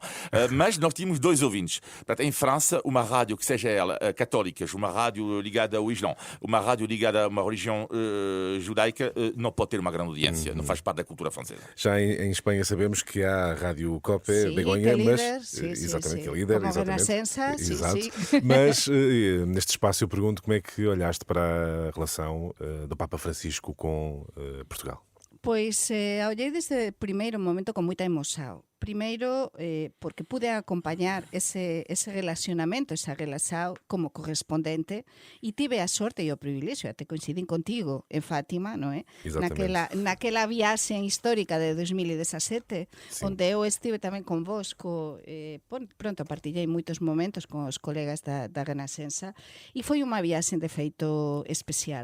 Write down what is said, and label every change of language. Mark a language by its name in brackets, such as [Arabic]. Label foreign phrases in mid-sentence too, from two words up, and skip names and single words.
[Portuguese] Mas nós tínhamos 2 ouvintes. Portanto, em França, uma rádio que seja ela católica, uma rádio ligada ao Islão, uma rádio ligada a uma religião judaica, não pode ter uma grande audiência, não faz parte da cultura francesa. Já em Espanha sabemos que há a Rádio COPE, Begonha, mas exatamente, que é líder, como Renascença, exato. Mas neste espaço eu pergunto como é que olhaste para a relação do Papa Francisco com Portugal? [Galician] Pois olhei desde o primeiro momento con moita emoción. Primeiro, porque pude acompañar ese relacionamento, esa relación como correspondente, e tive a sorte e o privilexio, até coincidín contigo en Fátima, non é? Naquela viaxe histórica de 2017, onde eu estive tamén con vos, pronto, partillei moitos momentos con os colegas da Renascença, e foi unha viaxe de feito especial.